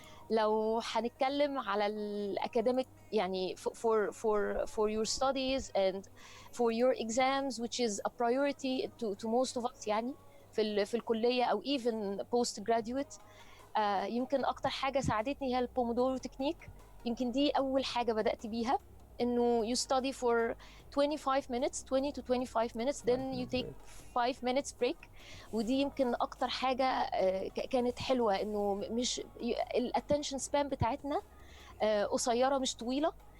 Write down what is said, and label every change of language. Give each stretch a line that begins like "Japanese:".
Arabic: لو هنتكلم على الأكاديميك يعني
English: for your studies and for your exams which is a priority to most of us
Arabic: يعني في الكلية أو
English: even post graduate.
Arabic: يمكن أكتر حاجة ساعدتني هي البومودورو تكنيك. يمكن دي أول حاجة بدأت بيها إنه
English: you study for 25 minutes 20 to 25 minutes then you take 5 minutes break.
Arabic: ودي يمكن أكتر حاجة كانت حلوة إنه مش الاتنشن سبان بتاعتنا قصيرة مش طويلة.